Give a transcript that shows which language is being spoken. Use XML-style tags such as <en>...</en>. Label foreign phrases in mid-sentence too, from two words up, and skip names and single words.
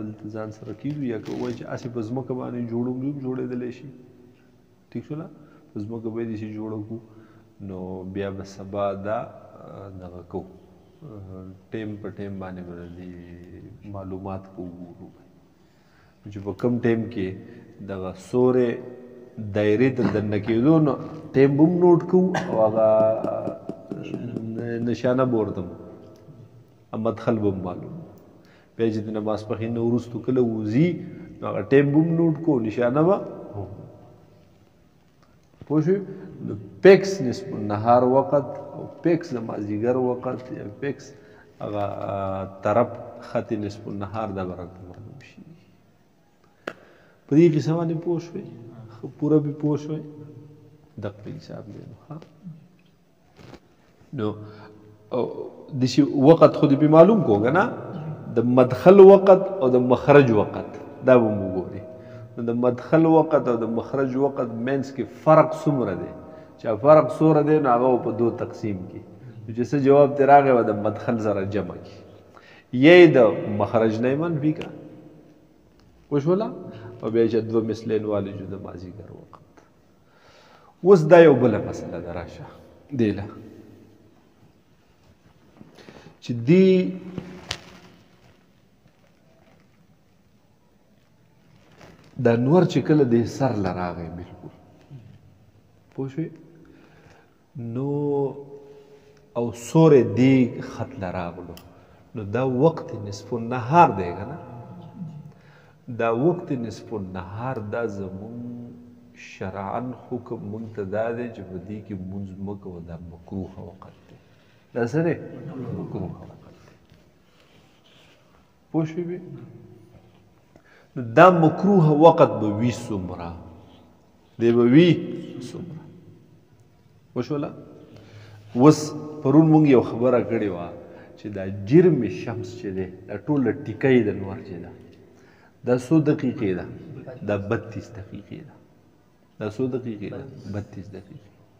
<ps>ته ځان سره کېږو یا که ووایي چې هسې په ځمکه باندې جوړو هم جوړېدلی شي ټیک شوله په ځمکه به یې داسې جوړه کړو نو بیا به سبا دا دغه کوو ټایم په ټایم باندې به د دې معلومات وګورو چې په کم ټایم کې دغه سوری دایرې ته دننه کېدو نو ټایم به هم نوټ کوو او هغه نشانه به ورته مدخل به هم معلوم بیا چې د ماسپښین نه وروستو کله وځي نو هغه ټایم به هم نوټ کوو نشانه به پوه شوې نو پیکس نصف النهار وقت او پیکس د مازدیګر وقت یا پیکس هغه طرف خط نصف النهار دا به راته معلوم شي په دې قصه باندې پوه شوې ښه پوره به پوه شوې دقه حساب دی نو داسې وقت خو دې به معلوم کو که نه د مدخل وقت او د مخرج وقت دا به مو ګوري نو د مدخل وقت او د مخرج وقت مینس کې فرق څومره دی چې فرق څومره دی نو هغه په دو تقسیم کړي نو چې څه جواب ترې راغی به د مدخل سره جمع کړي یې د مخرج نه یې منفي کړه وشوله او بیا چې دوه مثلین والجو د مازدیګر وقت اوس دا یو بله مسله ده راشه دې له چې دې دا نور چې کله د سر له راغی بلکل پوه شوې نو او سوری دې خط له راغلو نو دا وقت نصف النهار دی که نه دا وقت نصف النهار دا زمون شرعا حکم مونږ ته دا دی چې په دې کې مونځ مه کوه دا مکروه وقت دی دا څه دی مکروه وقت دی پوه شوې نو دا مکروه وقت به وي څومره دی به وي څومره پوه شوله اوس پرون مونږ یو خبره کړې وه چې دا جرم شمس چې دی دا ټوله ټیکۍ د نور چې ده دا څو دقیقې ده دا 32 دقیقې ده دا څو دقیقې ده 32 دقیقې</ps>